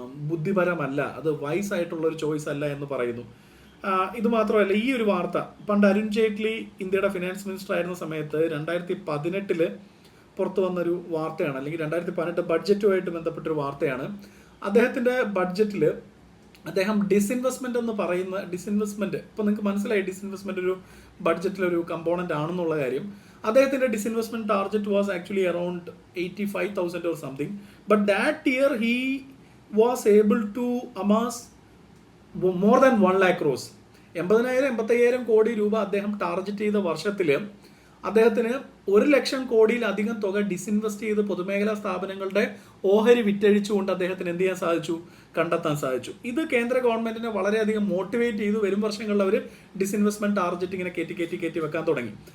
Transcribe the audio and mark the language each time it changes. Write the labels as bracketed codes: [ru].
[ml] ബുദ്ധിപരമല്ല, അത് വൈസ് ആയിട്ടുള്ള ഒരു ചോയ്സ് അല്ല എന്ന് പറയുന്നു. ഇത് മാത്രമല്ല, ഈ ഒരു വാർത്ത പണ്ട് അരുൺ ജെയ്റ്റ്ലി ഇന്ത്യയുടെ ഫിനാൻസ് മിനിസ്റ്റർ ആയിരുന്ന സമയത്ത് 2018 പുറത്തു വന്നൊരു വാർത്തയാണ്, അല്ലെങ്കിൽ 2018 ബഡ്ജറ്റുമായിട്ട് ബന്ധപ്പെട്ടൊരു വാർത്തയാണ്. അദ്ദേഹത്തിന്റെ ബഡ്ജറ്റിൽ അദ്ദേഹം ഡിസ്ഇൻവെസ്റ്റ്മെന്റ് എന്ന് പറയുന്ന ഡിസ്ഇൻവെസ്റ്റ്മെന്റ്, ഇപ്പൊ നിങ്ങൾക്ക് മനസ്സിലായി ഡിസ്ഇൻവെസ്റ്റ്മെന്റ് ഒരു ബഡ്ജറ്റിലൊരു കമ്പോണന്റ് ആണെന്നുള്ള കാര്യം. [en] അദ്ദേഹത്തിന്റെ disinvestment target was actually around 85,000 or something, but that year he was able to amass more than 1 lakh crores. [ml] 80,000-85,000 കോടി രൂപ അദ്ദേഹം ടാർഗറ്റ് ചെയ്ത വർഷത്തിൽ അദ്ദേഹത്തിന് 1 ലക്ഷം കോടിയിലധികം തുക ഡിസ്ഇൻവെസ്റ്റ് ചെയ്ത് പൊതുമേഖലാ സ്ഥാപനങ്ങളുടെ ഓഹരി വിറ്റഴിച്ചുകൊണ്ട് അദ്ദേഹത്തിന് എന്ത് ചെയ്യാൻ സാധിച്ചു? കണ്ടെത്താൻ സാധിച്ചു. ഇത് കേന്ദ്ര ഗവൺമെന്റിനെ വളരെയധികം മോട്ടിവേറ്റ് ചെയ്തു. വരും വർഷങ്ങളിൽ അവർ ഡിസ്ഇൻവെസ്റ്റ്മെന്റ് ടാർഗറ്റ് ഇങ്ങനെ കയറ്റി വെക്കാൻ തുടങ്ങി.